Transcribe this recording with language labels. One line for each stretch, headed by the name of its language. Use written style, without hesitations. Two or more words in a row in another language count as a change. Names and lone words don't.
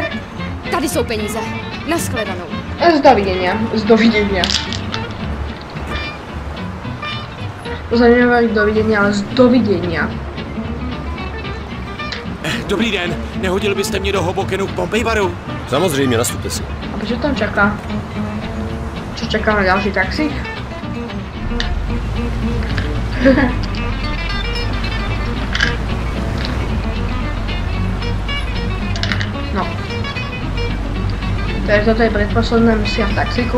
Czech: Tady jsou peníze. Naschledanou.
Slovak: Z dovidenia. To sa nehovorí dovidenia, ale z dovidenia.
Czech: Dobrý den, nehodil byste mě do Hobokenu k Pompej baru? Samozřejmě, nastupte si.
Slovak: A prečo tam čaká? Čo čaká na ďalší taxík? No. Takže toto je predposledná misia v taxiku.